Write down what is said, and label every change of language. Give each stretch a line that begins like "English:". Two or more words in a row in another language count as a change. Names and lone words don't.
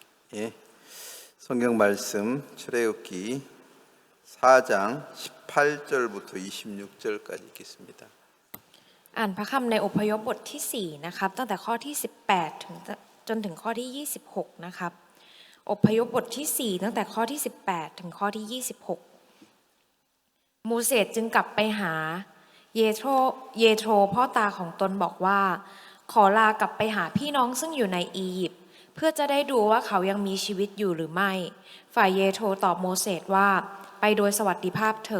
Korean: 예, 성경 말씀 출애굽기 4장 18절부터 26절까지 읽겠습니다.
Thai: อ่านพระคำในอพยพบทที่4นะครับตั้งแต่ข้อที่18จนถึงข้อที่26นะครับอพยพบทที่4ตั้งแต่ข้อที่18ถึงข้อที่26โมเสสจึงกลับไปหาเยโทรพ่อตาของตนบอกว่าขอลากลับไปหาพี่น้องซึ่งอยู่ในอียิปต์เพื่อจะได้ดูว่าเขายังมีชีวิตอยู่หรือไม่ฝ่ายเยโทรตอบโมเสสว่าไปโดยสวัสดิภาพเถิ